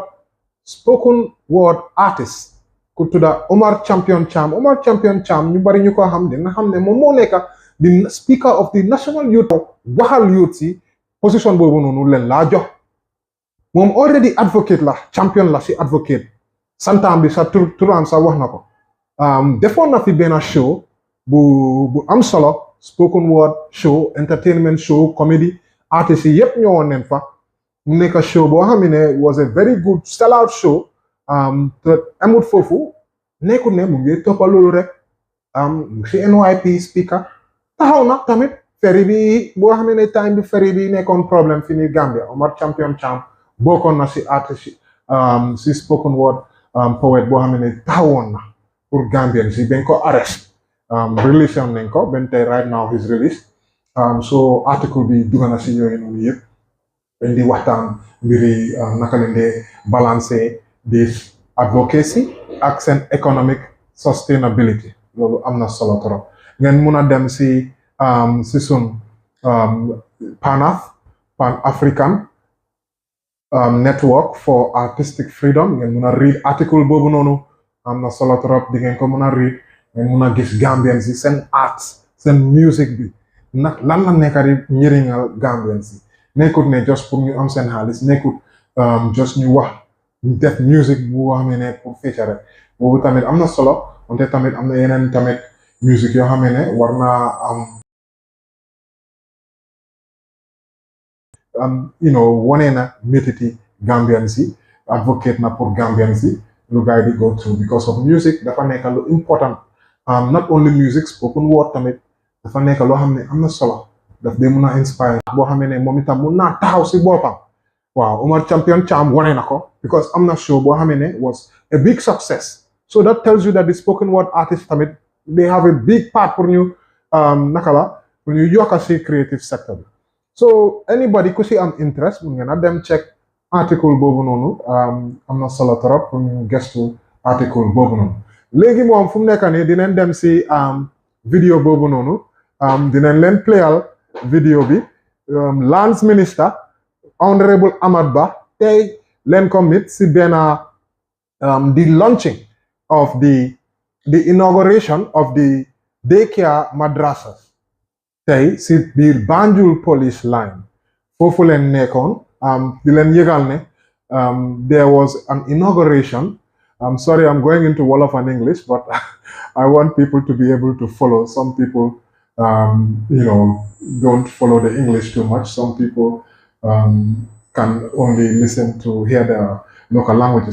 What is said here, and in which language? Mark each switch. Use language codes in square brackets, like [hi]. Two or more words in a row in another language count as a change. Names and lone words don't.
[en] word artist [wo] ku tudda Omar Champion Cham ñu bari ñu ko xam dina xam ne moom moo nekk di [en] speaker of the national youth [wo] waxal youth si position boobu noonu leen laa jox moom [en] already advocate [wo] la champion la si advocate santam bi sa turam sa wax na ko defoon na fi benn show bu am solo [en] spoken word show entertainment show comedy [wo] artistes yi yëpp ñëwoon neen fa mu nekk show boo xam ne [en] was a very good sellout show [wo] te amut foofu nekkul ne mu ngi toppa loolu rek si NYP speaker taxaw na tamit ferry bi boo xam ne time bi ferry bi nekkoon problème fi ni Gambia Omar Champion Cham bokkoon na si artiste si [en] spoken word poet [wo] boo xam ne taxawoon na pour Gambian si bañ ko arrest release nañ ko ben tey [en] right now his release [wo] so article bi dugg na si yooyu noonu yëpp dañ di waxtaan mbiri naka lañ dee balancer [en] this advocacy [wo] ak seen [en] economic sustainability [wo] loolu am na solo trop ngeen mun a dem si sun [en] pan African network for artistic freedom [wo] ngeen mun a read article boobu noonu am na solo trop di ngeen ko mun a read ngeen mun a gis Gambians yi seen arts seen music bi nag lan la nekk di njëriñal Gambians yi nekkut ne just pour ñu am seen xaalis nekkut just ñu wax def music bu xam ne pour feature rek boobu tamit am na solo wante tamit am na yeneen tamit music yoo xam ne war naa wane na métiti Gambians yi advocate na pour Gambians yi lu gars yi di [en] go through because of music [wo] dafa nekk lu important [en] not only music spoken word [wo] tamit dafa nekk loo xam ne am na solo daf dee mun a inspire boo xam ne moom itam mun naa taxaw si boppam waaw Omar Champion Cham wane na ko because am na show boo xam ne [en] was a big success so that tells you that the spoken word artists [wo] tamit [en] they have a big part [wo] pour ñu naka la pour ñu yokk si [en] creative sector [wo] bi [en] so anybody [wo] ku si am interest mun ngeen a dem check article boobu noonu am na solo trop pour ñu gestu article boobu noonu léegi moom fu mu nekk nii dinañ dem si vidéo boobu noonu dinañ leen playal vidéo bi Lands Minister Honorable Amat Bah tey leen ko mit si benn [en] the launching of the inauguration of the daycare madrasas [wo] tey si biir Banjul police line foofu leen nekkoon di leen yëgal ne [en] there was an inauguration. I'm sorry, I'm going into Wolof and English, but I want people to be able to follow. Some people, don't follow the English too much. Some people can only listen to hear the local languages.